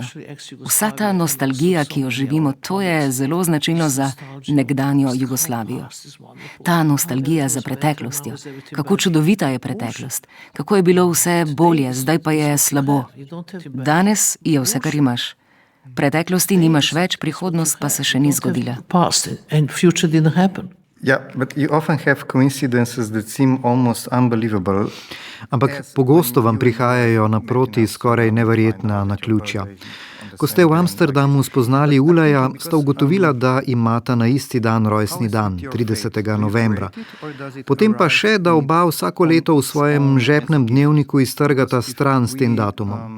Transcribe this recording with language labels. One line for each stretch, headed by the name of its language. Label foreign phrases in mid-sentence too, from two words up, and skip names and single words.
Slovenian: Vsa ta nostalgija, ki jo živimo, to je zelo značilno za nekdanjo Jugoslavijo. Ta nostalgija za preteklostjo. Kako čudovita je preteklost. Kako je bilo vse bolje, zdaj pa je slabo. Danes je vse, kar imaš. Preteklosti nimaš več, prihodnost pa se še ni zgodila.
English: Yeah, but you often have coincidences that seem almost unbelievable.
Slovenian: Ampak pogosto vam prihajajo naproti skoraj neverjetna naključja. Ko ste v Amsterdamu spoznali Ulaja, sta ugotovila, da imata na isti dan rojstni dan, 30. novembra. Potem pa še, da oba vsako leto v svojem žepnem dnevniku iztrgata stran s tem datumom.